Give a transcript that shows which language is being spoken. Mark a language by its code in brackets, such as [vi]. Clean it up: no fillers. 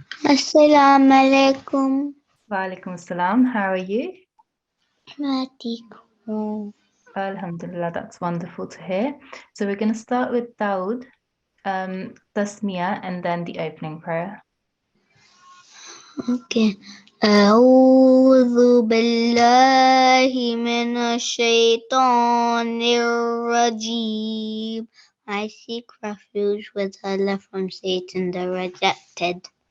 [ar] Assalamu alaikum. Wa alaikum assalam. [en] How are you? Matiku. Alhamdulillah, that's wonderful to hear. So we're going to start with Dawood, Tasmiyah, and then the opening prayer. Okay. [ar] أعوذ بالله من الشيطان الرجيم. [en] I seek refuge with Allah from Satan the rejected.